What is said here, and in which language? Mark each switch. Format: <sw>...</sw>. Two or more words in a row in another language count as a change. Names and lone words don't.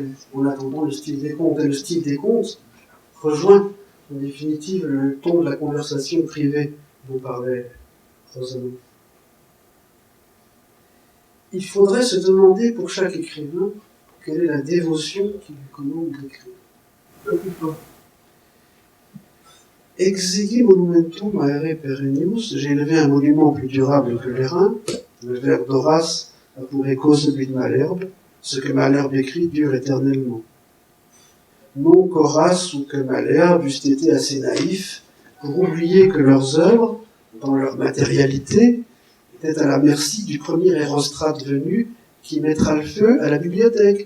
<fr>En attendant le style des contes. Et le style des contes rejoint, en définitive, le ton de la conversation privée dont parlait Rozanov. Il faudrait se demander pour chaque écrivain quelle est la dévotion qui lui commande d'écrire.</fr> <la>Exigi monumentum aere perennius,</la> <fr>j'ai élevé un monument plus durable que les reins. Le vers d'Horace a pour écho celui de Malherbe. Ce que Malherbe écrit dure éternellement. Non qu'Horace ou que Malherbe eussent été assez naïfs pour oublier que leurs œuvres, dans leur matérialité, étaient à la merci du premier Hérostrate venu qui mettra le feu à la bibliothèque.</fr>